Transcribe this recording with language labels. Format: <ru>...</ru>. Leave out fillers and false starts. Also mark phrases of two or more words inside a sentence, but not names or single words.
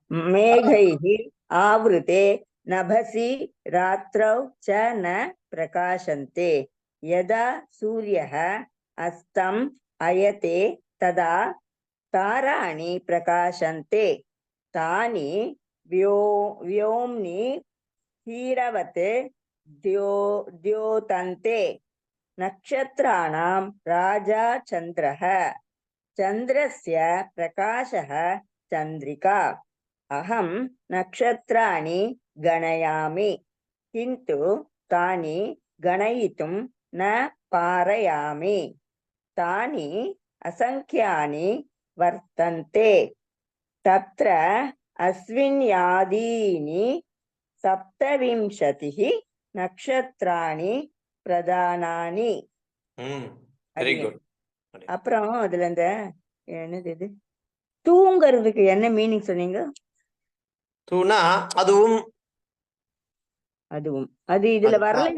<sa>मेघैः आवृते नभसि रात्रौ च न प्रकाशन्ते यदा सूर्यः अस्तम् अयते तदा ताराणि प्रकाशन्ते तानि व्योम्नि हीरवत् द्योतन्ते नक्षत्राणां राजा चन्द्रः चन्द्रस्य प्रकाशः चन्द्रिका अहं नक्षत्राणि गणयामि किन्तु तानि गणयितुं न पारयामि तानि असङ्ख्यानि वर्तन्ते तत्र अश्विन्यादीनि सप्तविंशतिः नक्षत्राणि प्रधानानि.</sa> <en>very good</en> <ta>அப்புறம் அதுல இந்த என்னது இது தூங்கிறதுக்கு என்ன மீனிங் சொன்னீங்க? தூணா அதுவும் அதுவும் அது இதுல வரலையா?</ta>